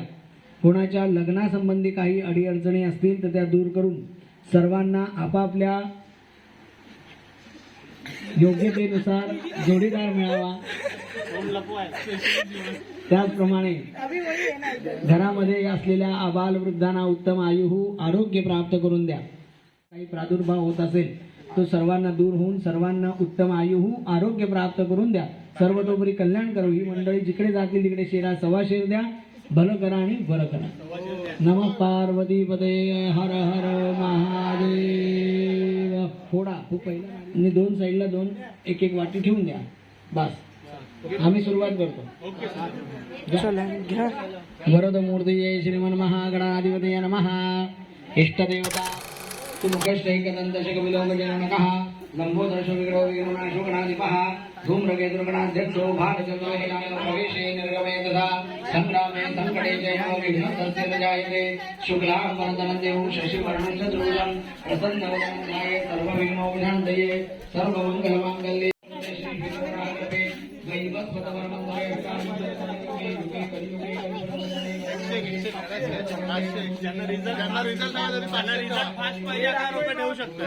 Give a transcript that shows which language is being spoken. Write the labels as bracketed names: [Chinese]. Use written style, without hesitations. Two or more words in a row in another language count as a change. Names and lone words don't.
[Marathi] कोणाच्या लग्नासंबंधी काही अडीअडचणी असतील तर त्या दूर करून सर्वांना आपापल्या योग्यतेनुसार जोडीदार मिळावा त्याचप्रमाणे घरामध्ये असलेल्या आबाल वृद्धांना उत्तम आयु आरोग्य प्राप्त करून द्या. काही प्रादुर्भाव होत असेल तो सर्वांना दूर होऊन सर्वांना उत्तम आयु आरोग्य प्राप्त करून द्या. सर्वतोपरी कल्याण करो. ही मंडळी जिकडे जातील तिकडे शेरा सव्वा शेर द्या. भलं करा आणि बरं करा. [Sanskrit] नमः पार्वती पते हर हर महादेव. [Marathi] फोडा खूप पहिला आणि दोन साईडला दोन एक एक वाटी ठेवून द्या. बस आम्ही सुरुवात करतो. [Sanskrit] वरद मूर्ती जय श्रीमन महागणाधिपतये नमः. इष्टदेवता तुमुखश्चैकदन्तशकविलोकजनकः लंबोदर्शो विग्रहो विग्रहणाशो गणाधिपः धूम्रकेतुर्गणाध्यक्षो भागचन्द्रहिलाय प्रवेशे निर्गमे तथा संग्रामे संकटे जयो विघ्नस्तस्य न जायते. शुक्लां वरदनं देवं शशिवर्णं चतुर्भुजं प्रसन्नवदनं ध्यायेत् सर्वविघ्नोपशान्तये. सर्वमङ्गलमाङ्गल्ये [Marathi] ज्यांना रिझल्ट नाही तरी त्यांना रिझल्ट फास्ट पाहिजे 1000 रुपये ठेवू शकतात.